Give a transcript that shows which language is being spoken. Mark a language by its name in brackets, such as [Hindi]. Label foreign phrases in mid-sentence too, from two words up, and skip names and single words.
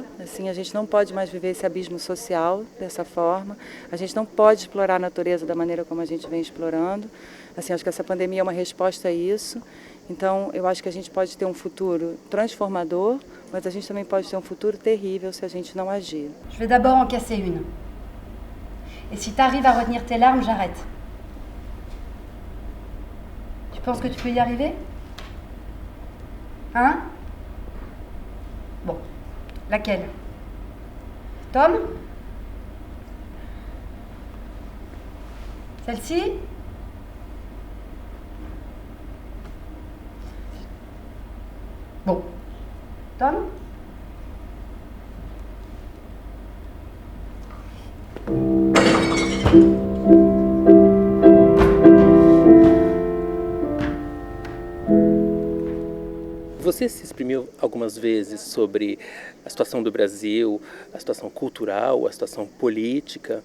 [Portuguese] Assim, a gente não pode mais viver esse abismo social dessa forma. A gente não pode explorar a natureza da maneira como a gente vem explorando. Assim, acho que essa pandemia é uma resposta a isso. Então, eu acho que a gente pode ter um futuro transformador, mas a gente também pode ter um futuro terrível se a gente não agir. [French] Je vais d'abord en casser une. Et si tu arrives à retenir tes larmes, j'arrête. Tu penses que tu peux y arriver? Hein? Bon. Laquelle? Tom? Celle-ci? Bon. Tom? [Portuguese] Você se exprimiu algumas vezes sobre a situação do Brasil, a situação cultural, a situação política.